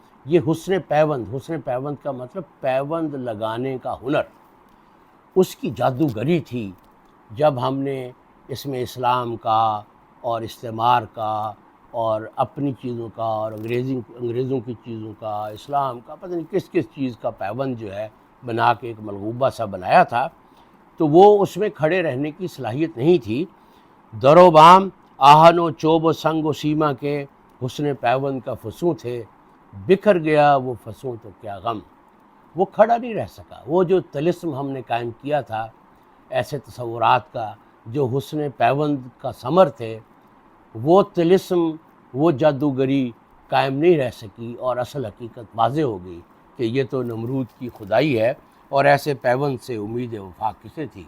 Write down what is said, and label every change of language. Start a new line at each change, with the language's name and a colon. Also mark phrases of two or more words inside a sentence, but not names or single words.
Urdu: یہ حسن پیوند کا مطلب پیوند لگانے کا ہنر، اس کی جادوگری تھی جب ہم نے اس میں اسلام کا اور استعمار کا اور اپنی چیزوں کا اور انگریزوں کی چیزوں کا، اسلام کا، پتہ نہیں کس کس چیز کا پیوند جو ہے بنا کے ایک ملغوبہ سا بنایا تھا، تو وہ اس میں کھڑے رہنے کی صلاحیت نہیں تھی۔ در و بام آہن و چوب و سنگ و سیما کے حسن پیوند کا فسوں تھے، بکھر گیا وہ فسوں تو کیا غم۔ وہ کھڑا نہیں رہ سکا، وہ جو طلسم ہم نے قائم کیا تھا ایسے تصورات کا، جو حسن پیوند کا ثمر تھے، وہ طلسم، وہ جادوگری قائم نہیں رہ سکی، اور اصل حقیقت واضح ہو گئی کہ یہ تو نمرود کی خدائی ہے، اور ایسے پیوند سے امید وفا کسے تھی۔